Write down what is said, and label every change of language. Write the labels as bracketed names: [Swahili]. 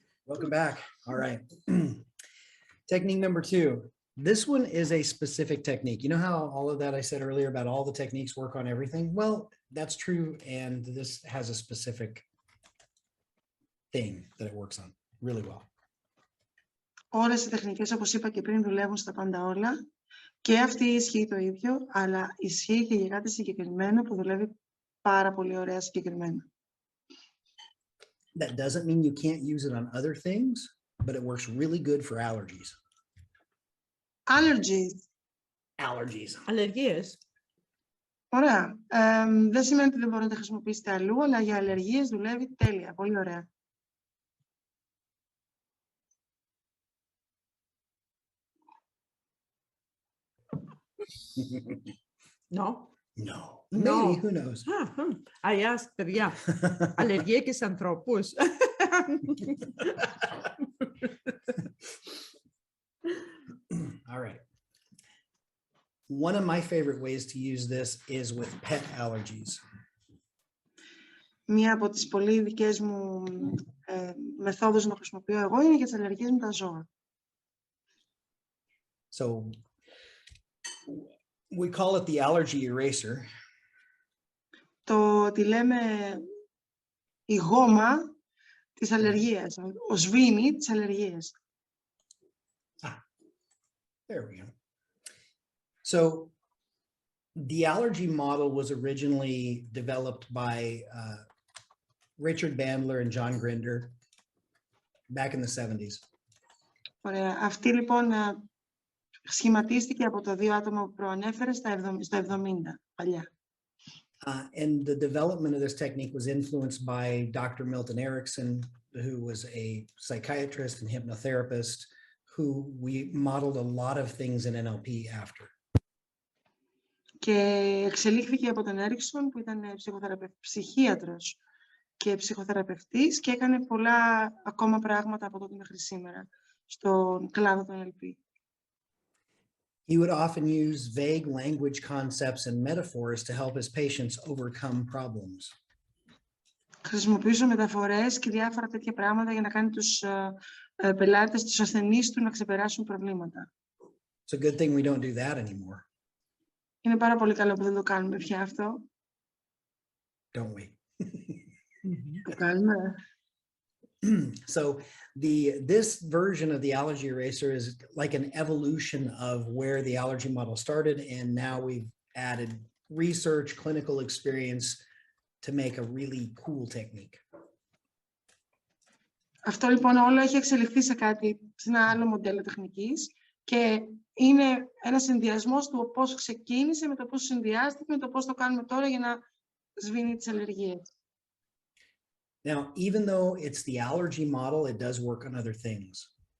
[English] Welcome back. All right. Technique number 2. This one is a specific technique. You know how all of that I said earlier about all the techniques work on everything? Well, that's true. And this has a specific thing that it works on really well. [Greek] Όλες οι τεχνικές, όπως είπα και πριν, δουλεύουν στα πάντα όλα. Και αυτή ισχύει το ίδιο, αλλά ισχύει και για κάτι συγκεκριμένο που δουλεύει πάρα πολύ ωραία συγκεκριμένα. [English] That doesn't mean you can't use it on other things, but it works really good for allergies. Allergies. Allergies. [Greek] Αλλεργίες. Ωραία. Δεν σημαίνει ότι δεν μπορείτε να τα χρησιμοποιήσετε αλλού, αλλά για αλλεργίες δουλεύει τέλεια. Πολύ ωραία. [English] No. No. No. Maybe, who knows? I asked, [Greek] παιδιά. Αλλεργία και σε ανθρώπους. [English] All right. One of my favorite ways to use this is with pet allergies. [Greek] Μία από τις πολύ δικές μου μεθόδους να χρησιμοποιώ εγώ είναι για τις αλλεργίες με τα ζώα. [English] So we call it the allergy eraser. [Greek] Το τη λέμε η γόμα της αλλεργίας, ο σβήνι της αλλεργίας. [English] There we go. So the allergy model was originally developed by Richard Bandler and John Grinder back in the 70s. [Greek] Ωραία. Αυτή λοιπόν σχηματίστηκε από τα δύο άτομα που προανέφερε στο 70, παλιά. [English] And the development of this technique was influenced by Dr. Milton Erickson, who was a psychiatrist and hypnotherapist, who we modeled a lot of things in NLP after. [Greek] Και εξελίχθηκε από τον Έριξον, που ήταν ψυχίατρος και ψυχοθεραπευτής και έκανε πολλά ακόμα πράγματα από τότε μέχρι σήμερα στον κλάδο του NLP. [English] He would often use vague language concepts and metaphors to help his patients overcome problems. [Greek] Χρησιμοποιούσε μεταφορές και διάφορα τέτοια πράγματα για να κάνει τους πελάτες, τους ασθενείς του να ξεπεράσουν προβλήματα. [English] It's a good thing we don't do that anymore. [Greek] Είναι πάρα πολύ καλό που δεν το κάνουμε πια αυτό. [English] Don't we? [Greek] Το κάνουμε. [English] So this version of the allergy eraser is like an evolution of where the allergy model started, and now we've added research, clinical experience to make a really cool technique. [Greek] Αυτό λοιπόν όλο έχει εξελιχθεί σε ένα άλλο μοντέλο τεχνικής και είναι ένας συνδυασμός του πώς ξεκίνησε με το πώς συνδυάστηκε με το πώς το κάνουμε τώρα για να σβήνει τις αλλεργίες. [English] Now, even though it's the allergy model, it does work on other things.